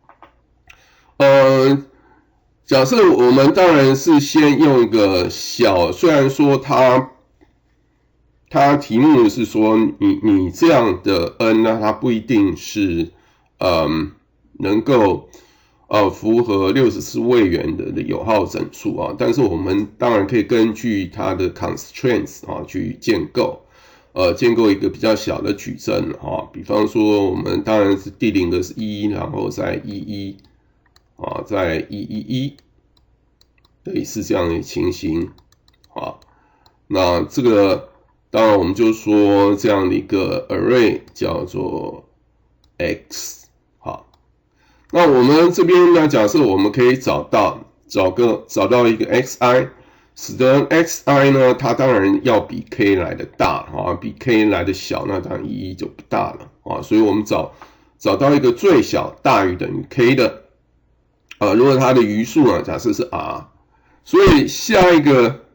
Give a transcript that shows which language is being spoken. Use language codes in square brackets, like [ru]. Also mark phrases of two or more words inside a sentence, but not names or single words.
[zh] 假設我們當然是先用一個小，雖然說它題目是說你這樣的 n 呢，它不一定是能夠符合64位元的有號整數但是我們當然可以根據它的 constraints 去建構一個比較小的矩陣比方說我們當然是第0個是1，然後再11再111，類似這樣的情形那這個當然我們就說這樣的一個 array 叫做 x。那我們這邊呢，假設我們可以找到一個 xi，使得 xi 呢，它當然要比 k 來的大比 k 來的小，那当然意義就不大了所以我們找到一個最小大於等於 k 的如果它的余數呢，假設是 r， 所以下一個